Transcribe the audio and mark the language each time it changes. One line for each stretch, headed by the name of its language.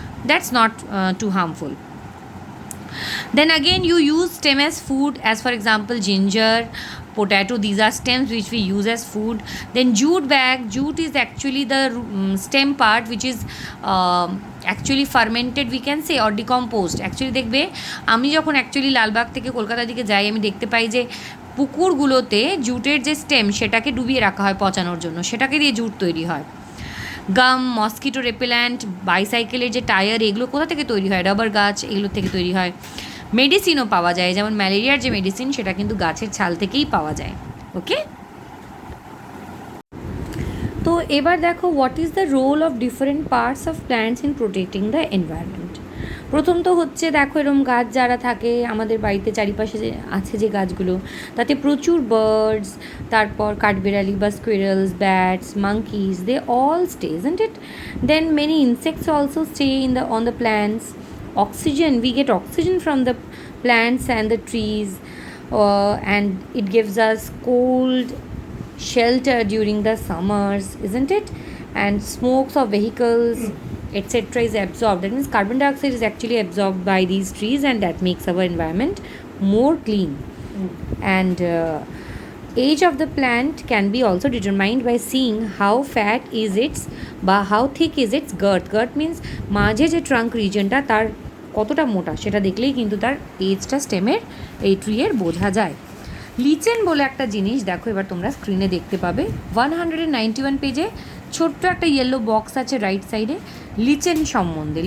English: That's not too harmful. Then again, you use stem as food, as for example ginger, potato. These are stems which we use as food. Then jute bag. Jute is actually the stem part which is actually fermented, we can say, or decomposed.
Bangla: Actually দেখবে আমি যখন actually Lalbagh থেকে কলকাতার দিকে যাই, আমি দেখতে পাই যে পুকুরগুলোতে জুটের যে স্টেম সেটাকে ডুবিয়ে রাখা হয় পচানোর জন্য, সেটাকে দিয়ে জুট তৈরি হয়। গাম, মসকিটো রেপেল্যান্ট, বাইসাইকেলের যে টায়ার, এগুলো কোথা থেকে তৈরি হয়? রাবার গাছ, এগুলোর থেকে তৈরি হয়। মেডিসিনও পাওয়া যায়, যেমন ম্যালেরিয়ার যে মেডিসিন সেটা কিন্তু গাছের ছাল থেকেই পাওয়া যায়।
English: okay,
Bangla: তো এবার দেখো
English: What is the role of different parts of plants in protecting the environment.
Bangla: প্রথম তো হচ্ছে দেখো এরকম গাছ যারা থাকে আমাদের বাড়িতে চারিপাশে যে আছে যে গাছগুলো, তাতে প্রচুর বার্ডস, তারপর কাঠবেড়ালি বা স্কুইরেলস, bats, monkeys,
English: They all stay, isn't it? Then many insects also stay in the on the plants. Oxygen, we get oxygen from the plants and the trees, and it gives us cold shelter during the summers, isn't it? And smokes of vehicles, etc. is absorbed. That means carbon dioxide is actually absorbed by these trees, and that makes our environment more clean. And age of the plant can be also determined by seeing how fat is its বা how thick is its girth. Girth means
Bangla: মাঝে যে trunk রিজনটা তার কতটা মোটা, সেটা দেখলেই কিন্তু তার এজটা স্টেমের এই ট্রিয়ের বোঝা যায়। লিচেন বলে একটা জিনিস দেখো, এবার তোমরা স্ক্রিনে দেখতে পাবে 191 পেজে ছোট্ট একটা ইয়েলো বক্স আছে রাইট সাইডে লিচেন সম্বন্ধে।